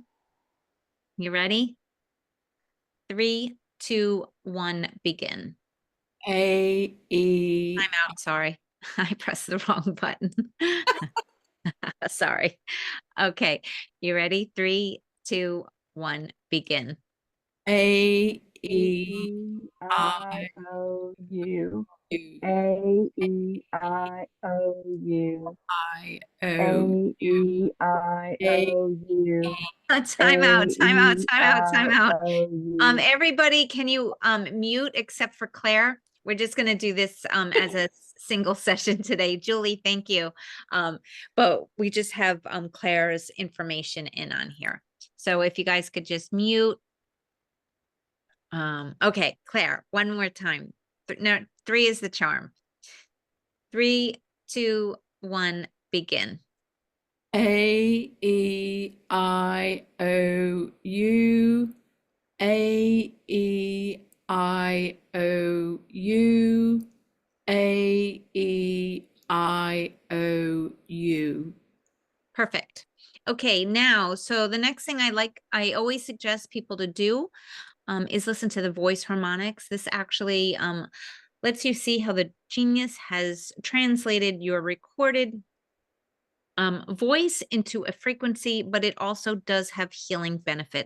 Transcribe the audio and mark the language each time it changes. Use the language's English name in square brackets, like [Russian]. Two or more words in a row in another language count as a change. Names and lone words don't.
[English] You ready? 3, 2, 1, begin. A, E. I'm out. Sorry. I pressed the wrong button. Sorry. Okay. You ready? 3, 2, 1, begin. A, E, I I, O U. U, A E I O U. I, O, A E I A, O U. Time out, time out, time out, time out. A-E-I-O-U. Everybody, can you mute except for Claire? We're just going to do this as a single session today. Julie, thank you. But we just have Claire's information in on here. So if you guys could just mute. Okay, Claire, one more time. No, 3 is the charm. 3, 2, 1, begin. A, E, I, O, U. A, E, I, O, U. A, E, I, O, U. Perfect. Okay, now, so the next thing I always suggest people to do is listen to the voice harmonics. This actually lets you see how the genius has translated your recorded voice into a frequency, but it also does have healing benefits.